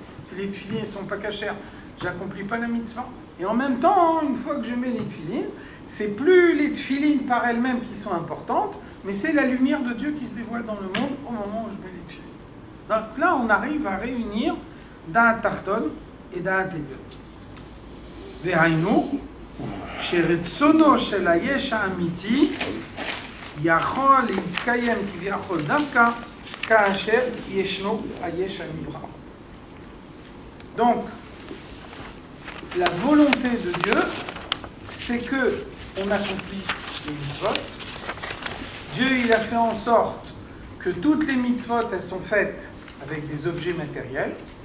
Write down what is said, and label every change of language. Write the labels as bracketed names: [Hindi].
[French] Si les tefilines ne sont pas cachères, je n'accomplis pas la mitzvah. Et en même temps, une fois que je mets les tefilines, c'est plus les tefilines par elles-mêmes qui sont importantes, mais c'est la lumière de Dieu qui se dévoile dans le monde au moment où je mets les tefilines. Donc là, on arrive à réunir Da'at Tarton et Da'at Elyon. [Hebrew] והיינו, שרצונו של היש האמיתי יכול להתקיים כביכול דווקא כאשר ישנו היש הנברא. [French] Donc, la volonté de Dieu, c'est que on accomplisse les mitzvot. Dieu, il a fait en sorte que toutes les mitzvot, elles sont faites avec des objets matériels.